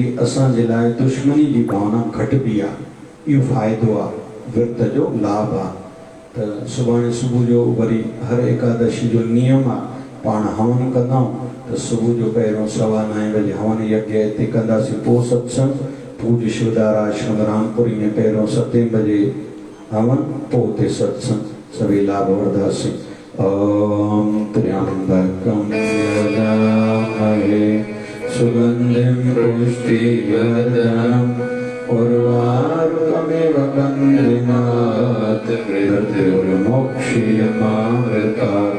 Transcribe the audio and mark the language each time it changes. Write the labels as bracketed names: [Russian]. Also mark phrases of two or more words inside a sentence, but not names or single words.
[Sindhi] असांजे लाइ दुश्मनी जी भावना घटिबी आहे। इहो फ़ाइदो आहे, विर्त जो लाभ आहे। त सुभाणे सुबुह जो वरी हर एकादशी जो नियम आहे, पाण हवन कंदा त सुबुह जो पहिरियों 9:15 बजे हवन यज्ञ हिते कंदासीं, पोइ सत्संग पूज्य शिवदार आश्रम रामपुरी में पहिरियों 7 बजे हवन, पोइ हुते सत्संग सभी लाभ वरदासीं। [Sanskrit] ओम त्र्यंबकं यजामहे सुगंधिं पुष्टिवर्धनम् उर्वारुकमिव बन्धनात् मृत्युर्मोक्षीयमामृतात्।